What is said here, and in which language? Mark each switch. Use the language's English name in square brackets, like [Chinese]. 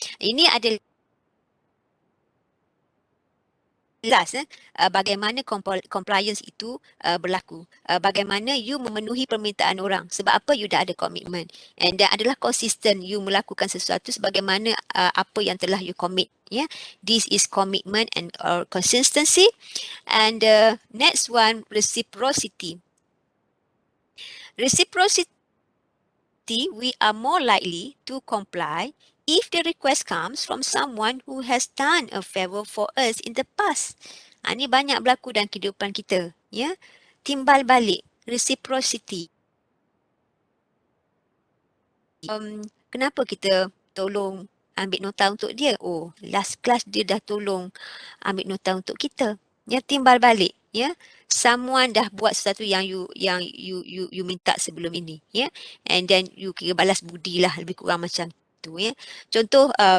[Malay] Ini adalah jelas bagaimana compliance itu berlaku. Bagaimana you memenuhi permintaan orang. Sebab apa? You dah ada komitmen. [English] And that [Malay] adalah konsisten you melakukan sesuatu sebagaimana apa yang telah you commit. [English] Yeah? This is commitment and consistency. And next one, reciprocity. Reciprocity, we are more likely to comply if the request comes from someone who has done a favor for us in the past. [Malay] Ini banyak berlaku dalam kehidupan kita, ya. Timbal balik, reciprocity. Kenapa kita tolong ambil nota untuk dia? Oh, last class dia dah tolong ambil nota untuk kita. Ya, timbal balik, ya. Someone dah buat sesuatu yang you minta sebelum ini, ya. [English] And then [Malay] you kira balas budi lah, lebih kurang macam tu, ya. Contoh